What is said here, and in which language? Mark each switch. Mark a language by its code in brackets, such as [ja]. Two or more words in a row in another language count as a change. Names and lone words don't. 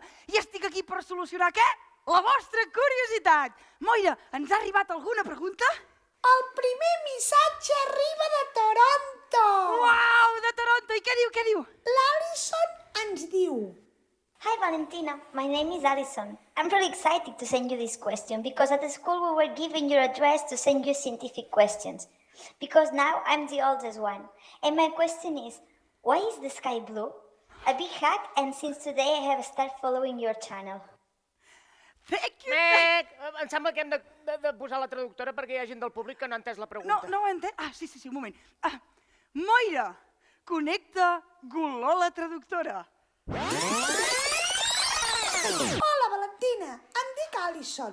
[ca] I estic aquí per solucionar què? La vostra curiositat. Moira, ens ha arribat alguna pregunta? El primer missatge arriba de Toronto. Uau, de Toronto. I què diu, què diu? L'Alison ens diu... [en] Hi Valentina, my name is Alison. I'm really excited to send you this question because at the school we were given your address to send you scientific questions. Because now I'm the oldest one. And my question is, why is the sky blue? A big hug, and since today I have started following your channel. Thank you. [ca] Em sembla que hem de posar la traductora perquè hi ha gent del públic que no ha entès la pregunta. No ho he entès. Ah, sí, un moment. Moira, connecta Goló la traductora. Hola, Valentina, em dic Alison.